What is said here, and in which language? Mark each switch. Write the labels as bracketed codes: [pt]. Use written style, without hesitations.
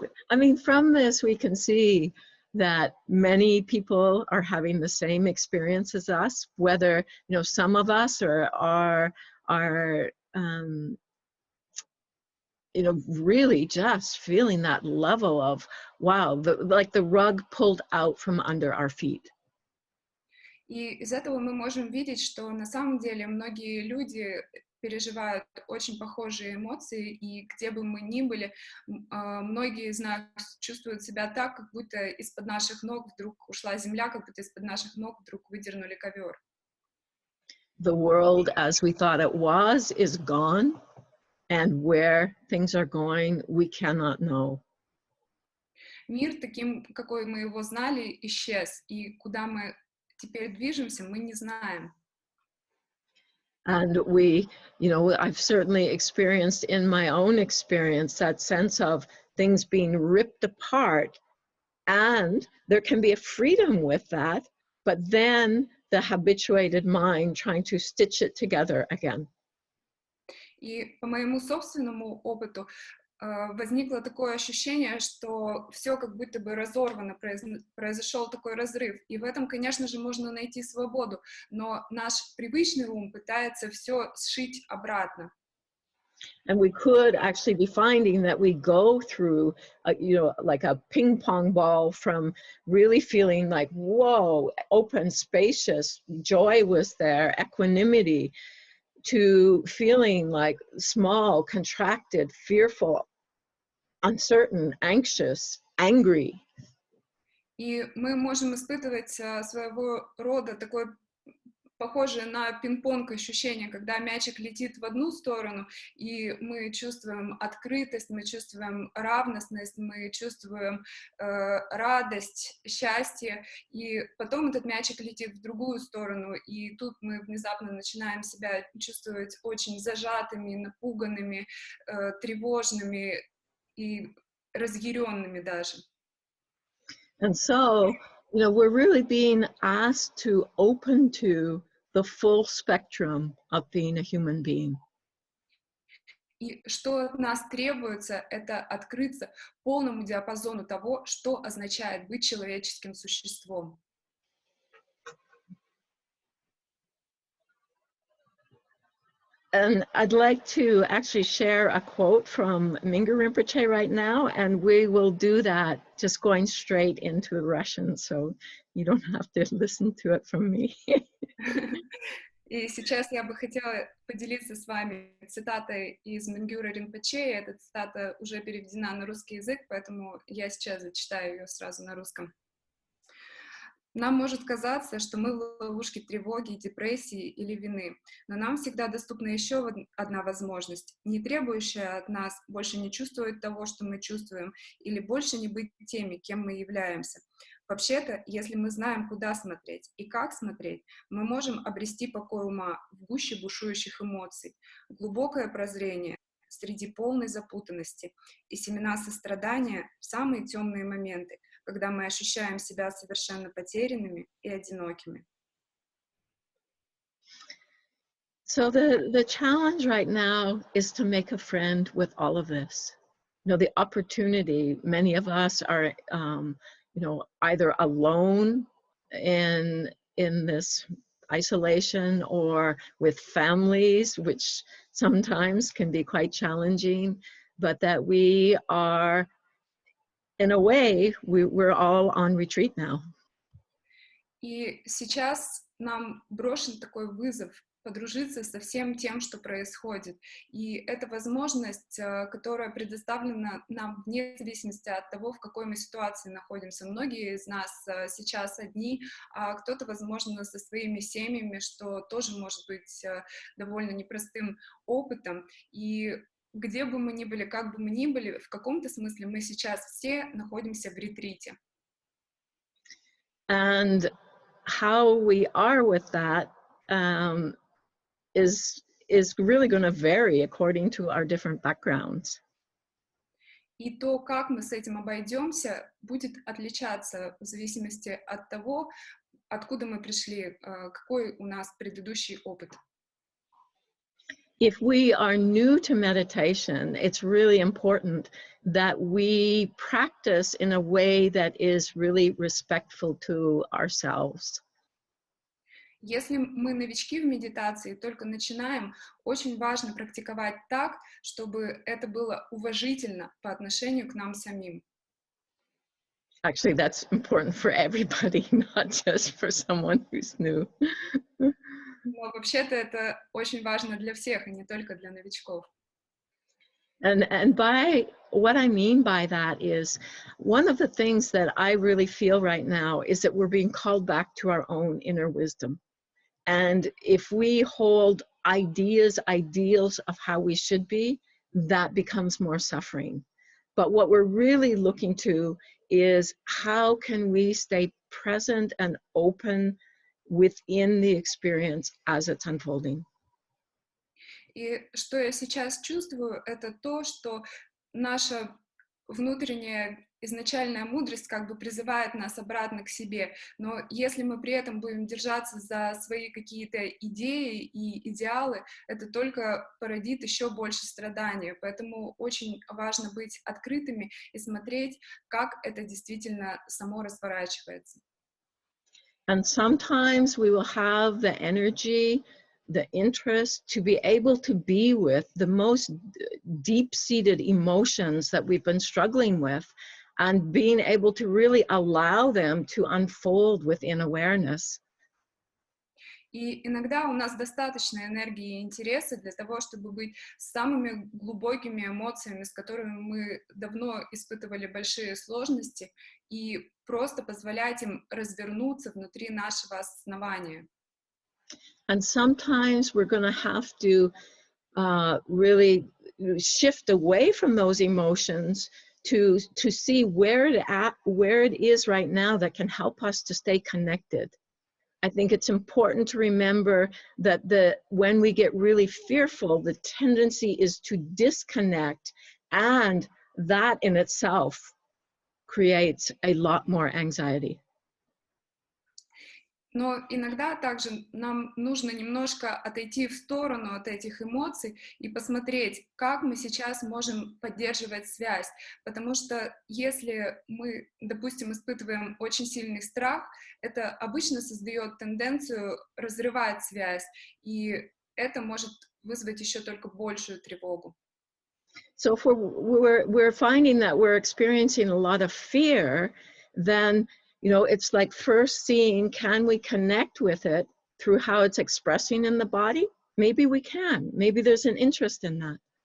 [en] I mean, from this, we can see that many people are having the same experience as us, whether, you know, some of us are you know, really just feeling that level of, wow, like the rug pulled out from under our feet. [ru] И из этого мы можем видеть, что на самом деле многие люди переживают очень похожие эмоции, и где бы мы ни были, многие из нас чувствуют себя так, как будто из-под наших ног вдруг ушла земля, как будто из-под наших ног вдруг выдернули ковер. [en] The world as we thought it was is gone, and where things are going, we cannot know. [ru] Мир таким, какой мы его знали, исчез, и куда мы теперь движемся, мы не знаем. [en] And we, you know, I've certainly experienced in my own experience that sense of things being ripped apart, and there can be a freedom with that, but then the habituated mind trying to stitch it together again. [ru] И по моему собственному опыту возникло такое ощущение, что все как будто бы разорвано, произошел такой разрыв. И в этом, конечно же, можно найти свободу, но наш привычный ум пытается все сшить обратно. [en] And we could actually be finding that we go through, you know, like a ping pong ball from really feeling like, whoa, open, spacious, joy was there, equanimity, to feeling like small, contracted, fearful, uncertain, anxious, angry. [ru] И мы можем испытывать своего рода такое похожее на пинг-понг ощущение, когда мячик летит в одну сторону, и мы чувствуем открытость, мы чувствуем равностность, мы чувствуем радость, счастье, и потом этот мячик летит в другую сторону, и тут мы внезапно начинаем себя чувствовать очень зажатыми, напуганными, тревожными и разъяренными даже. [en] And so, you know, we're really being asked to open to the full spectrum of being a human being. [ru] И что от нас требуется, это открыться полному диапазону того, что означает быть человеческим существом. [en] And I'd like to actually share a quote from Mingyur Rinpoche right now, and we will do that just going straight into Russian, so you don't have to listen to it from me. [ru] И сейчас я бы хотела поделиться с вами цитатой из Мингюра Ринпоче. Эта цитата уже переведена на русский язык, поэтому я сейчас зачитаю ее сразу на русском. Нам может казаться, что мы в ловушке тревоги, депрессии или вины, но нам всегда доступна еще одна возможность, не требующая от нас больше не чувствовать того, что мы чувствуем, или больше не быть теми, кем мы являемся. Вообще-то, если мы знаем, куда смотреть и как смотреть, мы можем обрести покой ума в гуще бушующих эмоций, глубокое прозрение среди полной запутанности и семена сострадания в самые темные моменты, когда мы ощущаем себя совершенно потерянными и одинокими. [en] So the challenge right now is to make a friend with all of this. you know, the opportunity. Many of us are, you know, either alone in this isolation or with families, which sometimes can be quite challenging, but that we are, in a way, we're all on retreat now. [ru] И сейчас нам брошен такой вызов подружиться со всем тем, что происходит. И это возможность, которая предоставлена нам вне зависимости от того, в какой мы ситуации находимся. Многие из нас сейчас одни, а кто-то, возможно, со своими семьями, что тоже может быть довольно непростым опытом. И где бы мы ни были, как бы мы ни были, в каком-то смысле мы сейчас все находимся в ретрите. [en] And how we are with that is really going to vary according to our different backgrounds. [ru] И то, как мы с этим обойдемся, будет отличаться в зависимости от того, откуда мы пришли, какой у нас предыдущий опыт. [en] If we are new to meditation, it's really important that we practice in a way that is really respectful to ourselves. [ru] Если мы новички в медитации, только начинаем, очень важно практиковать так, чтобы это было уважительно по отношению к нам самим. [en] Actually, that's important for everybody, not just for someone who's new. [ru] Но вообще-то это очень важно для всех, и не только для новичков. [en] And by what I mean by that is, one of the things that I really feel right now is that we're being called back to our own inner wisdom. And if we hold ideals of how we should be, that becomes more suffering. But what we're really looking to is how can we stay present and open within the experience as it's unfolding. [ru] И что я сейчас чувствую, это то, что наша внутренняя изначальная мудрость как бы призывает нас обратно к себе. Но если мы при этом будем держаться за свои какие-то идеи и идеалы, это только породит еще больше страданий. Поэтому очень важно быть открытыми и смотреть, как это действительно само разворачивается. [en] And sometimes we will have the energy, the interest to be able to be with the most deep-seated emotions that we've been struggling with, and being able to really allow them to unfold within awareness. [ru] И иногда у нас достаточно энергии и интереса для того, чтобы быть с самыми глубокими эмоциями, с которыми мы давно испытывали большие сложности, и просто позволять им развернуться внутри нашего осознавания. [en] And sometimes we're going to have to really shift away from those emotions to see where it is right now that can help us to stay connected. I think it's important to remember that when we get really fearful, the tendency is to disconnect, and that in itself creates a lot more anxiety. [ru] Но иногда также нам нужно немножко отойти в сторону от этих эмоций и посмотреть, как мы сейчас можем поддерживать связь. Потому что если мы, допустим, испытываем очень сильный страх, это обычно создает тенденцию разрывать связь, и это может вызвать еще только большую тревогу. [en] So if we're finding that we're experiencing a lot of fear, then it's like first seeing, can we connect with it through how it's expressing in the body? Maybe we can. Maybe there's an interest in that.